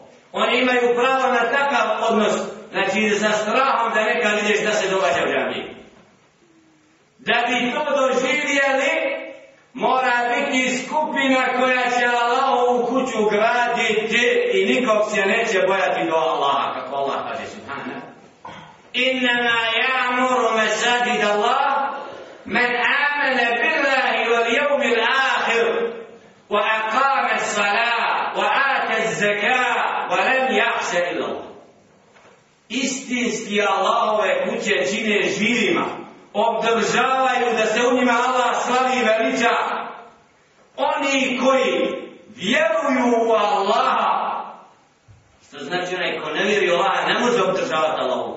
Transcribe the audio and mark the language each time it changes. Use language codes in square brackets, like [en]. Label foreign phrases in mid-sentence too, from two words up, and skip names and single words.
[bs] Oni imaju pravo na takav odnos, znači sa strahom da nekad vidiš da se događa u džamiji. Da bi to doživjeli, mora biti skupina koja će Allahovu kuću graditi i nikog se neće bojati do Allaha, kako Allah kaže subhanahu. [ar] إنما يعمر مساجد الله من آمن بالله واليوم الآخر وأقام الصلاة وآتى الزكاة ولم يخش إلا الله. [bs] Istinski Allahove kuće čine živima, obdržavaju da se u njima Allah slavi i veliča. Oni koji vjeruju u Allaha, što znači onaj ko ne vjeruje u Allaha, ne može obdržavati Allahu.